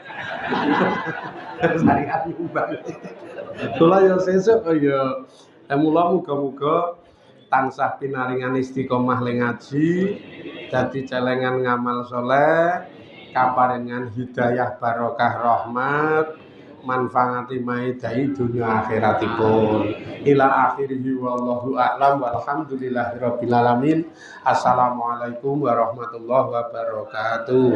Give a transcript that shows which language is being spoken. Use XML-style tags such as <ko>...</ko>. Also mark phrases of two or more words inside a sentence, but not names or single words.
<jv>Syariat nyumbang. Kula ya sesuk ya. Mula muga-muga tansah pinaringan istiqomah ling ngaji, dadi celengan ngamal saleh, kaparingan hidayah barokah rahmat, manfaati maidai dunya akhiratipun.</jv> <ar>إلى آخره والله أعلم والحمد لله رب العالمين. السلام عليكم ورحمة الله وبركاته.</ar>